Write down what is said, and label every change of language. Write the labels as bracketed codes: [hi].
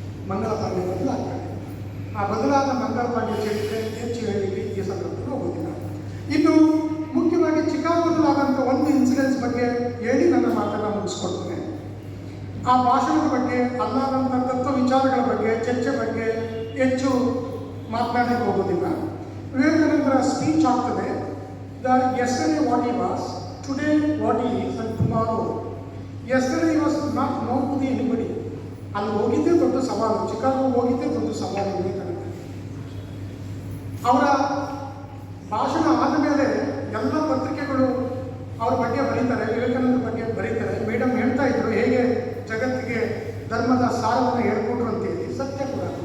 [kn] ಮಂಗಳ ಪಾಂಡೆ ಬದಲಾಗ್ತಾರೆ. ಆ ಬದಲಾದ ಮಂಗಳ ಪಾಂಡೆ ಚರಿತ್ರೆ ಹೆಚ್ಚು ಹೇಳಲಿಕ್ಕೆ ಈ ಸಂದರ್ಭದಲ್ಲಿ ಹೋಗೋದಿಲ್ಲ. ಇನ್ನು ಮುಖ್ಯವಾಗಿ ಚಿಕಾಗೋದಲ್ಲಾದಂಥ ಒಂದು ಇನ್ಸಿಡೆನ್ಸ್ ಬಗ್ಗೆ ಹೇಳಿ ನನ್ನ ಮಾತನ್ನು ಮುಗಿಸ್ಕೊಡ್ತೇನೆ. ಆ ಭಾಷಣದ ಬಗ್ಗೆ, ಅಲ್ಲಾದಂಥ ತತ್ವ ವಿಚಾರಗಳ ಬಗ್ಗೆ, ಚರ್ಚೆ ಬಗ್ಗೆ ಹೆಚ್ಚು ಮಾತನಾಡಲಿಕ್ಕೆ ಹೋಗೋದಿಲ್ಲ. ವಿವೇಕಾನಂದರ ಸ್ಪೀಚ್ ಆಗ್ತದೆ. [en] Yesterday what he was, today what he is, and tomorrow. Yesterday he was not known to anybody. [kn] ಅಲ್ಲಿ ಹೋಗಿದ್ದೇ ದೊಡ್ಡ ಸವಾಲು, ಚಿಕಾಗೋ ಹೋಗಿದ್ದೇ ದೊಡ್ಡ ಸವಾಲು ವಿವೇಕಾನಂದ. ಅವರ ಭಾಷಣ ಆದ ಮೇಲೆ ಎಲ್ಲ ಪತ್ರಿಕೆಗಳು ಅವ್ರ ಬಗ್ಗೆ ಬರೀತಾರೆ, ವಿವೇಕಾನಂದ ಬಗ್ಗೆ ಬರೀತಾರೆ. ಮೇಡಮ್ ಹೇಳ್ತಾ ಇದ್ರು ಹೇಗೆ ಜಗತ್ತಿಗೆ ಧರ್ಮದ ಸಾರವನ್ನು ಹೇಳ್ಕೊಟ್ರು ಅಂತೇಳಿ. ಸತ್ಯ ಕೂಡ.